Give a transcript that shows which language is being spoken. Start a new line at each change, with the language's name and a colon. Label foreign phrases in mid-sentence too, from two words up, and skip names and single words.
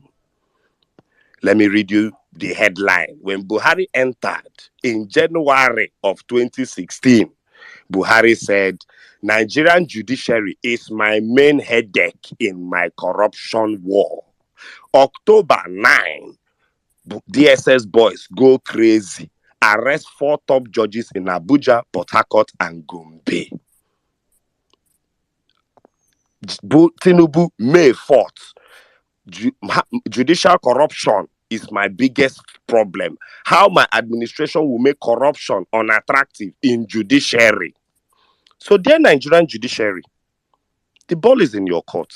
English: Let me read you the headline. When Buhari entered in January of 2016, Buhari said, Nigerian judiciary is my main headache in my corruption war. October 9, DSS boys go crazy. Arrest 4 top judges in Abuja, Port Harcourt, and Gombe. Tinubu, May 4th. Judicial corruption is my biggest problem. How my administration will make corruption unattractive in judiciary. So, dear Nigerian judiciary, the ball is in your courts.